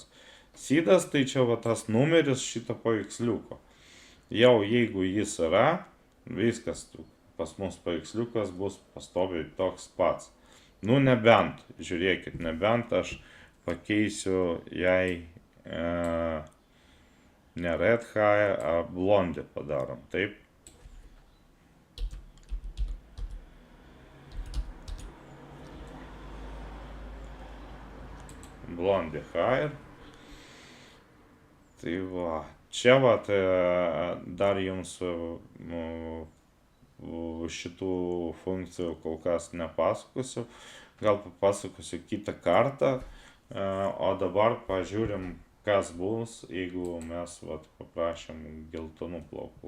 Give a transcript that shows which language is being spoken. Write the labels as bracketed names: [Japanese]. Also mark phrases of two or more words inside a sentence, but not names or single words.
[Lithuanian] Sydas tai čia va tas numeris šito paveiksliuko. Jau jeigu jis yra, viskas, pas mus paveiksliukas bus pastoviai toks pats. Nu nebent, žiūrėkit, nebent aš pakeisiu jai ne [English] red hair, [Lithuanian] a blondį padarom, taip. [English] Blondie hair. [Lithuanian] Tai va, čia va, dar jums šitų funkcijų kol kas nepasakosiu, gal papasakosiu kitą kartą, o dabar pažiūrim, kas bus, jeigu mes vat, paprašėm geltonų plaukų.